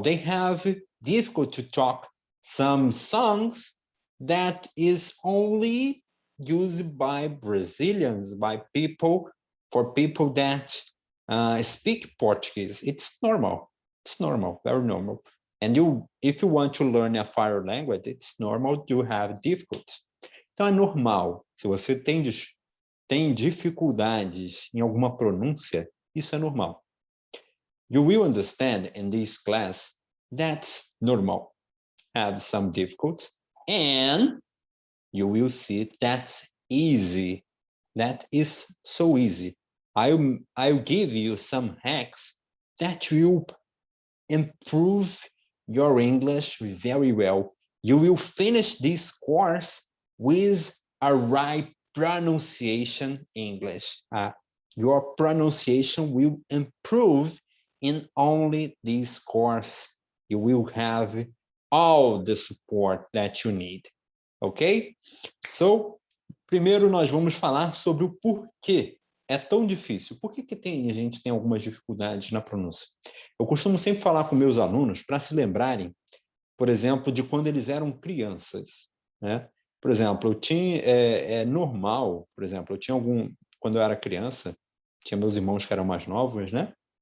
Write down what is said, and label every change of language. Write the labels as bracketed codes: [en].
[en] They have difficult to talk some songs that is only used by Brazilians, by people, for people that speak Portuguese. It's normal. It's normal, very normal. And if you want to learn a foreign language, it's normal to have difficulties. [pt] Então é normal. Se você tem dificuldades em alguma pronúncia, isso é normal. [en] You will understand in this class that's normal. Have some difficulties, and you will see that's easy. That is so easy. I'll give you some hacks that will improve your English very well. You will finish this course with a right pronunciation English. Your pronunciation will improve in only this course. You will have all the support that you need. Ok? [pt] So, primeiro nós vamos falar sobre o porquê é tão difícil. Por que a gente tem algumas dificuldades na pronúncia? Eu costumo sempre falar com meus alunos para se lembrarem, por exemplo, de quando eles eram crianças, né? Por exemplo, é normal, por exemplo, quando eu era criança, tinha meus irmãos que eram mais novos, né?